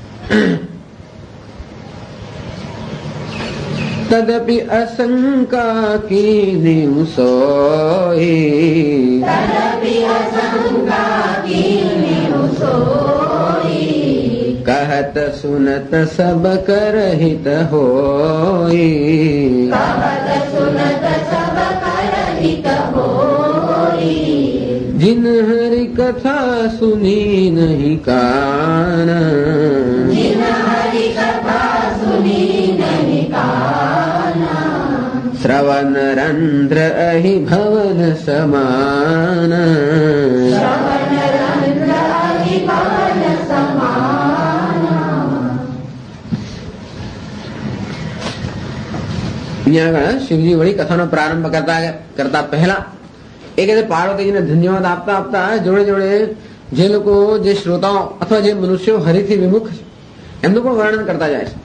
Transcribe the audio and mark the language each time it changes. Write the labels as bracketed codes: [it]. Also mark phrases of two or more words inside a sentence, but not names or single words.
[awa] तदपि अशंका कीधुं सोई, कहत सुनत सब कर हित होई, जिन हरि कथा सुनी नहीं कान, श्रवण रंध्र अहि भवन समान, [gu] અહીંયા આગળ શિવજી વળી કથાનો પ્રારંભ કરતા પહેલા એ કહે પાર્વતીજીને ધન્યવાદ આપતા આપતા જોડે જોડે જે લોકો, જે શ્રોતાઓ અથવા જે મનુષ્યો હરિથી વિમુખ છે એમનું પણ વર્ણન કરતા જાય છે.